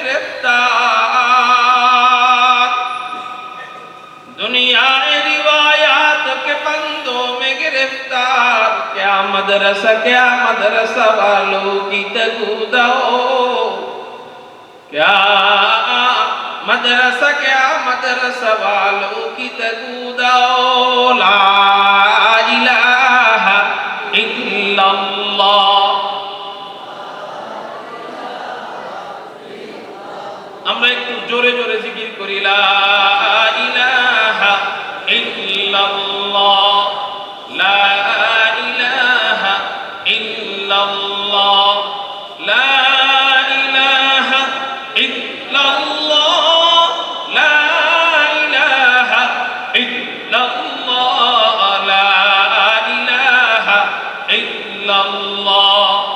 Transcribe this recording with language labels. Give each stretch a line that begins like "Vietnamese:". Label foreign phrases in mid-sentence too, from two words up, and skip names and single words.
Urdu: گرفتار دنیا روایات کے بندوں میں گرفتار کیا مدرسہ والوں کی تگوداؤ کیا مدرسہ والوں کی تگوداؤ
Arabic: لا الہ الا اللہ
Bangla: আমরা একটু জোরে জোরে জিকির
Arabic: করি لا إله إلا الله لا إله إلا الله لا إله إلا الله لا إله إلا الله لا إله إلا الله